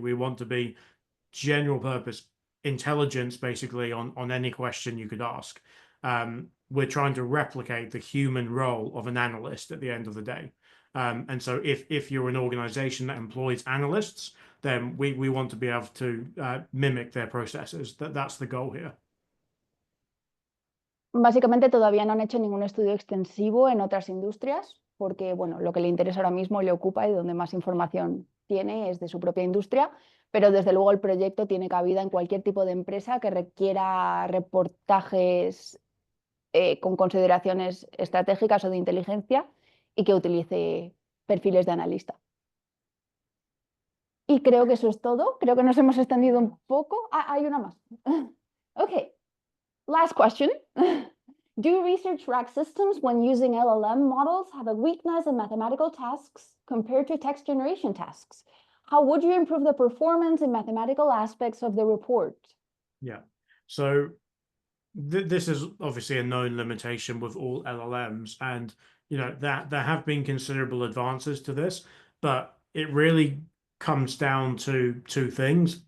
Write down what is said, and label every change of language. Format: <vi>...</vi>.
<en>We want to be general purpose intelligence, basically, on any question you could ask. We're trying to replicate the human role of an analyst at the end of the day. And so if you're an organization that employs analysts, then we want to be able to mimic their processes. That's the goal here.</en> <es>Básicamente todavía no han hecho ningún estudio extensivo en otras industrias, porque bueno, lo que le interesa ahora mismo, le ocupa y donde más información tiene es de su propia industria, pero desde luego el proyecto tiene cabida en cualquier tipo de empresa que requiera reportajes con consideraciones estratégicas o de inteligencia y que utilice perfiles de analista. Y creo que eso es todo. Creo que nos hemos extendido un poco. Hay una más. Okay.</es> <en>Last question. Do research RAG systems, when using LLM models, have a weakness in mathematical tasks compared to text generation tasks? How would you improve the performance in mathematical aspects of the report? Yeah. So this is obviously a known limitation with all LLMs, and that there have been considerable advances to this, but it really comes down to two things.</en>